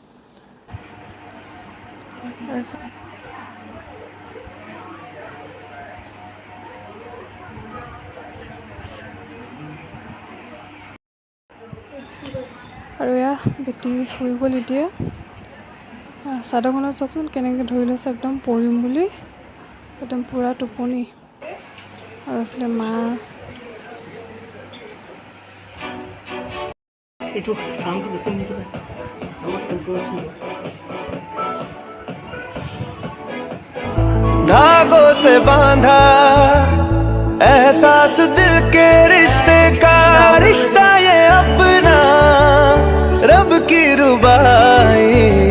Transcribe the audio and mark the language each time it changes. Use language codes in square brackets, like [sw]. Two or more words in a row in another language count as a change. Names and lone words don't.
[as] আৰু এয়া বেটি শুই গ'ল এতিয়া। চাদৰখনত চাওকচোন কেনেকৈ ধৰি লৈছে একদম পৰিম বুলি, একদম পূৰা টোপনি। আৰু এইফালে মা [hi] धागों से बांधा एहसास दिल के रिश्ते का, रिश्ता ये अपना रब की रुबाई।